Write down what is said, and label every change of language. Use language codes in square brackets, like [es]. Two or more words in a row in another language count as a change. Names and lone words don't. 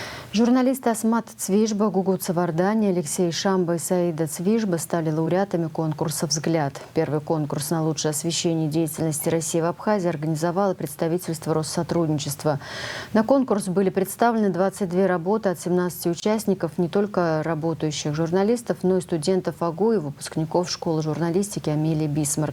[ru] Журналисты Асмат Цвижба, Гугут Савардани, Алексей Шамба и Саида Цвижба стали лауреатами конкурса «Взгляд». Первый конкурс на лучшее освещение деятельности России в Абхазии организовало представительство Россотрудничества. На конкурс были представлены 22 работы от 17 участников, не только работающих журналистов, но и студентов АГУ и выпускников школы журналистики Амелии Бисмарк.